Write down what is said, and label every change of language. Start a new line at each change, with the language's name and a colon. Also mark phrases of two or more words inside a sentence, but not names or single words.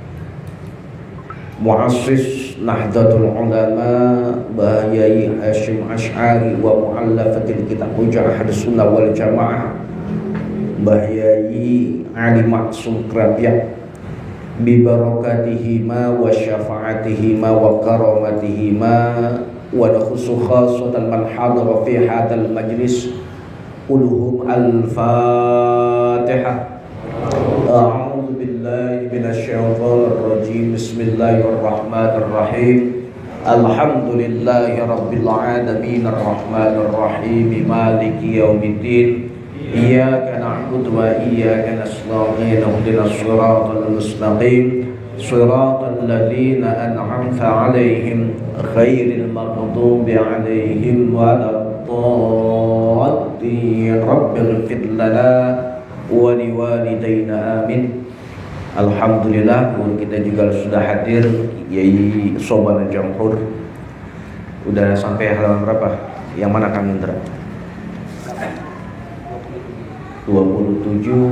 Arabic: مؤسس نهضة العلماء بهياي هاشم أشعري ومؤلف كتاب حجة أهل السنة والجماعة بهياي علي معصوم كرابية ببركاتهما وشفاعتهما وكراماتهما ونخص خاصة من حضر في هذا المجلس قلوبهم الفاتحة. أعوذ بالله من الشيطان الرجيم. بسم الله الرحمن الرحيم. الحمد لله رب العالمين الرحمن الرحيم مالك يوم الدين. إياك نعبد وإياك نستعين اهدنا الصراط المستقيم صراط الذين أنعمت عليهم غير المغضوب عليهم ولا الضالين. رب اغفر لنا ولوالدينا آمين.
Indonesian: Alhamdulillah, kita juga sudah hadir Yai Sobana Jamhur. Udah sampai halaman berapa? Yang mana Kang Indra? 27.